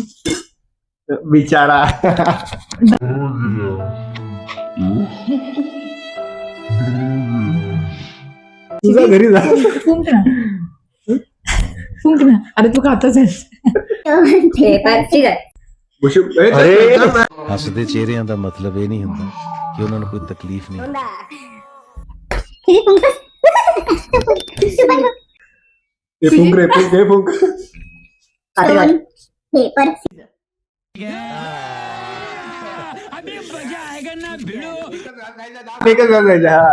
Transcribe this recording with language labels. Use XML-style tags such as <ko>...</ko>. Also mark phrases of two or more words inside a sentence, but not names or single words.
<mr>बिचारा. तुझा घरी जा. फुंक ना. अरे तू खातच आहेस.</mr> <en>stone paper scissor.</en> <pa>ਹੱਸਦੇ ਚਿਹਰਿਆਂ ਦਾ ਮਤਲਬ ਇਹ ਨਹੀਂ ਹੁੰਦਾ ਕਿ ਉਹਨਾਂ ਨੂੰ ਕੋਈ ਤਕਲੀਫ ਨਹੀਂ।</pa> <mr>ये फुंक रे, फुंक हे फुंक.</mr> <en>stone paper scissor.</en> <mr>फेकच घालायचा.</mr>